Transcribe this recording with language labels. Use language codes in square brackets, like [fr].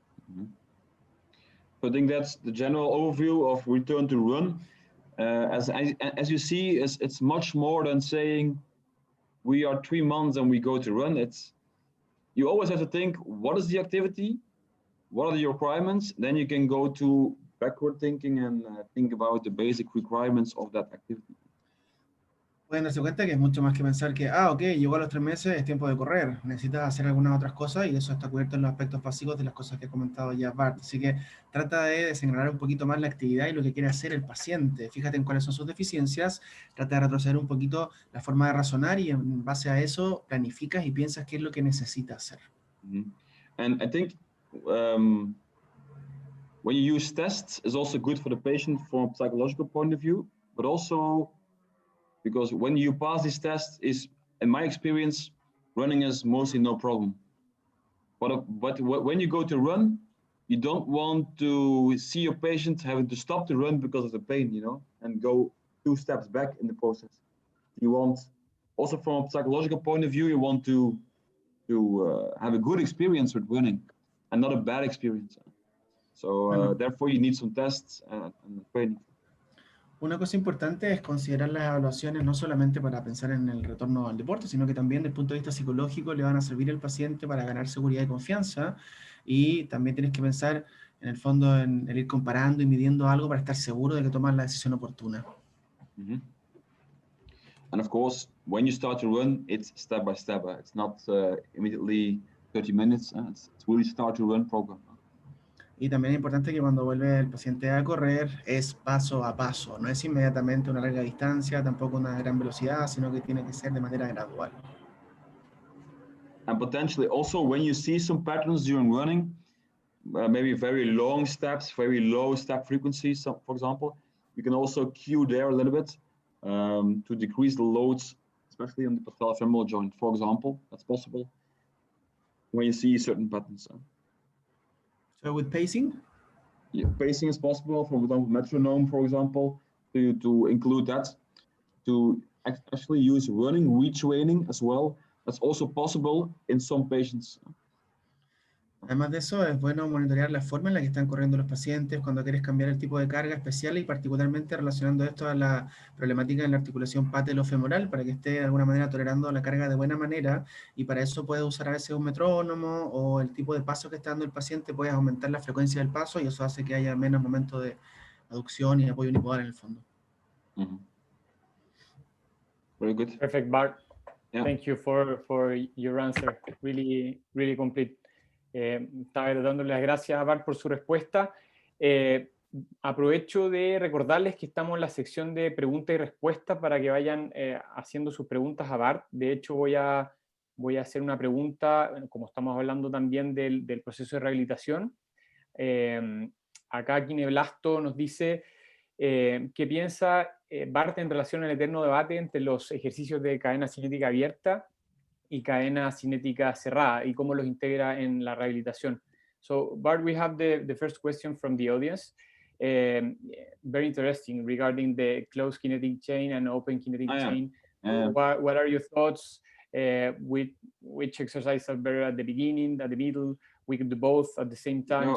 [en] Mm-hmm. So I think that's the general overview of return to run. As you see, it's much more than saying we are 3 months and we go to run. You always have to think, what is the activity? What are the requirements? Then you can go to backward thinking and think about the basic requirements of that activity. [es] Pueden darse cuenta que es mucho más que pensar que, ok, llegó a los 3 meses, es tiempo de correr. Necesitas hacer algunas otras cosas, y eso está cubierto en los aspectos básicos de las cosas que ha comentado ya Bart. Así que trata de desengranar un poquito más la actividad y lo que quiere hacer el paciente. Fíjate en cuáles son sus deficiencias, trata de retroceder un poquito la forma de razonar, y en base a eso planificas y piensas qué es lo que necesita hacer. Mm-hmm. [en] And I think when you use tests, it's also good for the patient from a psychological point of view, but also because when you pass these tests, in my experience, running is mostly no problem. But when you go to run, you don't want to see your patient having to stop the run because of the pain, and go 2 steps back in the process. You want, also from a psychological point of view, you want to have a good experience with running and not a bad experience. So therefore you need some tests and training. [es] Una cosa importante es considerar las evaluaciones no solamente para pensar en el retorno al deporte, sino que también desde el punto de vista psicológico le van a servir al paciente para ganar seguridad y confianza, y también tienes que pensar en el fondo en el ir comparando y midiendo algo para estar seguro de que tomas la decisión oportuna. Mm-hmm. [en] And of course, when you start to run, it's step by step. It's not immediately 30 minutes. It's really start to run program. [es] Y también es importante que cuando vuelve el paciente a correr es paso a paso, no es inmediatamente una larga distancia, tampoco una gran velocidad, sino que tiene que ser de manera gradual. [en] And potentially also when you see some patterns during running, maybe very long steps, very low step frequencies, for example, you can also cue there a little bit to decrease the loads, especially on the patellofemoral joint, for example. That's possible when you see certain patterns. So with pacing? Yeah, pacing is possible, for example, metronome, for example, to include that, to actually use running retraining as well. That's also possible in some patients. [es] Además de eso, es bueno monitorear la forma en la que están corriendo los pacientes cuando quieres cambiar el tipo de carga especial y particularmente relacionando esto a la problemática en la articulación patelofemoral para que esté de alguna manera tolerando la carga de buena manera y para eso puedes usar a veces un metrónomo o el tipo de paso que está dando el paciente, puedes aumentar la frecuencia del paso y eso hace que haya menos momentos de aducción y apoyo unipodal en el fondo. [en] Very good. Perfect, Bart. Yeah. Thank you for your answer. Really, really complete. [es] Estaba dándole las gracias a Bart por su respuesta. Aprovecho de recordarles que estamos en la sección de preguntas y respuestas para que vayan haciendo sus preguntas a Bart. De hecho, voy a hacer una pregunta, como estamos hablando también del proceso de rehabilitación. Acá Kineblasto nos dice qué piensa Bart en relación al eterno debate entre los ejercicios de cadena cinética abierta y cadena cinética cerrada y cómo los integra en la rehabilitación. [en] So, Bart, we have the first question from the audience. Very interesting regarding the closed kinetic chain and open kinetic chain. What are your thoughts? Which exercises are better at the beginning, at the middle? We can do both at the same time.